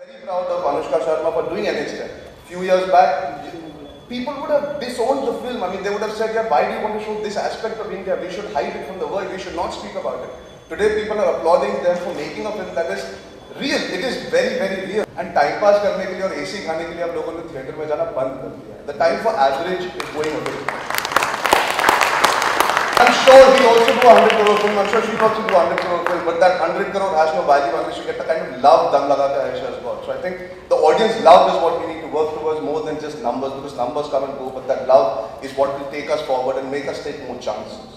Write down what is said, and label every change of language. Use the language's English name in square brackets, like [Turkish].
[English] out of Anushka Sharma for doing NH10. Few years back, people would have disowned the film. I mean, they would have said, yeah, why do you want to show this aspect of India? We should hide it from the world. We should not speak about it. Today, people are applauding them for making a film that is real. It is very, very real. [Hindi] And time pass करने के लिए और AC खाने के लिए आप लोगों ने थिएटर में जाना बंद कर दिया है. [English] The time for average is going away. I'm sure he also do a 100 crore film. I'm sure she also do a 100 crore film. But that 100 crore has no value unless you get the kind of love Dum Laga Ke Aisha has got. So I think the audience love is what we need to work towards more than just numbers, because numbers come and go. But that love is what will take us forward and make us take more chances.